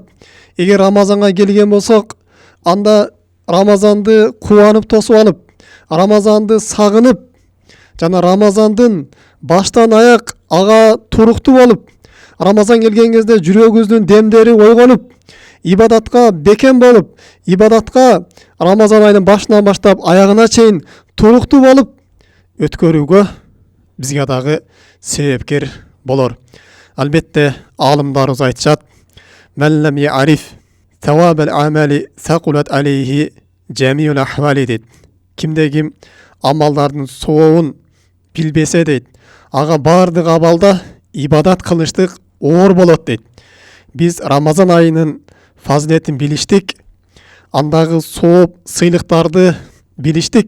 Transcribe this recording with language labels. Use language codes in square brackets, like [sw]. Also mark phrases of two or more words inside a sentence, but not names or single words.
[ky] эгер Рамазанга келген болсок, анда Рамазанды кубанып тосуп алып, Рамазанды сагынып, жана Рамазандын баштан аяк ага туруктуу болуп, Рамазан келген кезде жүрөгүбүздүн демдери ойгонуп, ибадатка бекем болуп, ибадатка Рамазан айынын башынан баштап аягына чейин туруктуу болуп өткөрүүгө бизге дагы себепкер болор. Албетте аалымдарыбыз айтышат: [ar] "من لم يعرف ثواب الأعمال ثقلت عليه جميع الأحوال" [ky] дейт. Кимде ким амалдардын сообун билбесе дейт, ага баардык абалда ибадат кылыштык оор болот дейт. Биз Рамазан айынын фазилетин билиштик, андагы сооп сыйлыктарды билиштик.